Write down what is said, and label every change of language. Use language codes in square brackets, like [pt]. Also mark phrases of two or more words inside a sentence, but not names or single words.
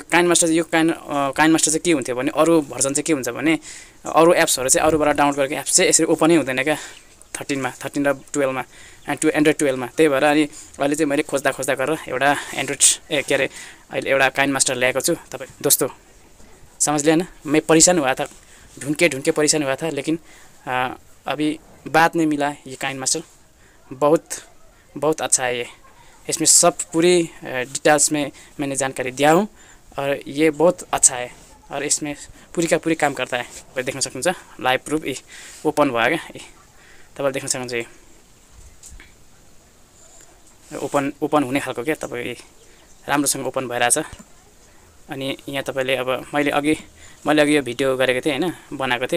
[ne] काइनमास्टर यो काइनमास्टर चाहिँ के हुन्थ्यो भने अरु भर्जन चाहिँ के हुन्छ भने अरु एप्सहरु चाहिँ अरुबाट डाउनलोड गरेको एप्स चाहिँ यसरी ओपनै हुँदैन क्या 13 मा 13 र 12 मा एन्ड्रोइड 12 मा। त्यही भएर अनि अहिले चाहिँ मैले खोज्दा गरेर एउटा एन्ड्रोइड के अरे अहिले एउटा काइनमास्टर ल्याएको छु। [hi] तपाई दोस्तों समझ लिया ना, मैं परेशान हुआ था, ढूंढ के परेशान हुआ था, लेकिन अभी बात नहीं मिला। ये काइनमास्टर बहुत अच्छा है। ये इसमें सब पूरी डिटेल्स में मैंने जानकारी दिया हूँ और ये बहुत अच्छा है और इसमें पूरी का पूरी काम करता है। [ne] तपाईले देख्न सक्नुहुन्छ [en] live proof [ne] ओपन भयो क्या। तपाईले देख्न सक्नुहुन्छ ओपन हुने खालको क्या। तपाईँ राम्रोसँग ओपन भइरहेछ। अनि यहाँ तपाईले अब मैले अघि यो भिडियो गरेको थिएँ हैन, बनाएको थिएँ।